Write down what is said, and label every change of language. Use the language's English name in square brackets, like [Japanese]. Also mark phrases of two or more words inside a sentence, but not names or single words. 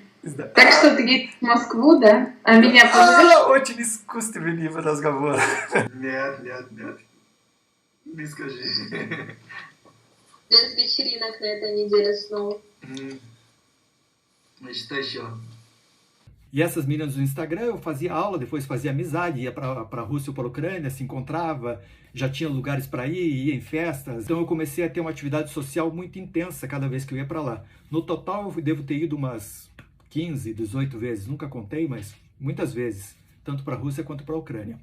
[Russian] Так что ты едешь в Москву, да? А меня позовешь? Очень искусственный разговор. Нет. Не скажи. Без вечеринок на этой неделе снова. Что еще? [Portuguese] E essas meninas no Instagram, eu fazia aula, depois fazia amizade, ia para a Rússia ou para a Ucrânia, se encontrava, já tinha lugares para ir, ia em festas. Então eu comecei a ter uma atividade social muito intensa cada vez que eu ia para lá. No total eu devo ter ido umas 15, 18 vezes, nunca contei, mas muitas vezes, tanto para a Rússia quanto para a Ucrânia.